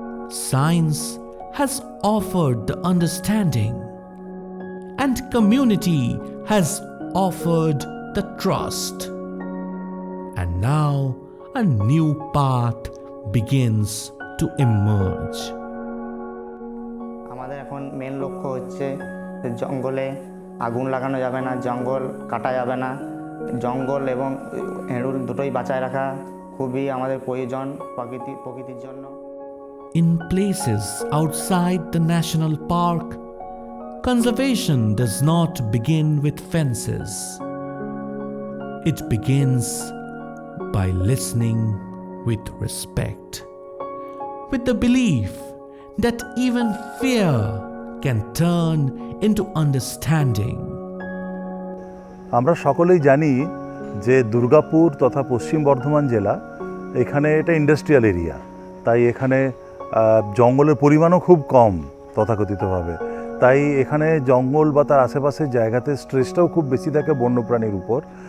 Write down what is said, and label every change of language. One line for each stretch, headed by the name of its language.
English: Science has offered the understanding, and community has offered the trust. And now a new path begins to emerge.
Bangla: আমাদের এখন main লক্ষ্য হচ্ছে জঙ্গলে আগুন লাগানো যাবে না, জঙ্গল কাটা যাবে না, জঙ্গল এবং হেঁড়ুল দুটোই বাঁচায় রাখা খুবই আমাদের প্রয়োজন প্রকৃতির জন্য.
English: In places outside the national park, conservation does not begin with fences. It begins by listening with respect, with the belief that even fear can turn into understanding.
Bangla: আমরা সকলেই জানি যে দুর্গাপুর তথা পশ্চিম বর্ধমান জেলা, এখানে এটা ইন্ডাস্ট্রিয়াল এরিয়া, তাই এখানে জঙ্গলের পরিমাণও খুব কম তথাকথিতভাবে। তাই এখানে জঙ্গল বা তার আশেপাশের জায়গাতে স্ট্রেসটাও খুব বেশি থাকে বন্যপ্রাণীর উপর।